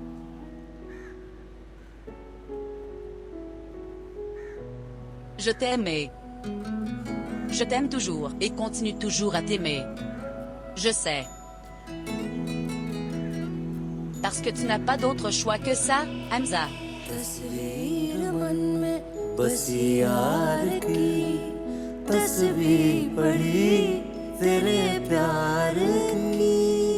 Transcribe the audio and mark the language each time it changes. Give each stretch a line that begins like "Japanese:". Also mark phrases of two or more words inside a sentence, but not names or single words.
French: Je t'ai aimé. Je t'aime toujours et continue toujours à t'aimer. Je sais. Parce que tu n'as pas d'autre choix que ça, Hamza.
Hindi: तस्वीर मन में बसी यार की तस्वीर पड़ी तेरे प्यार की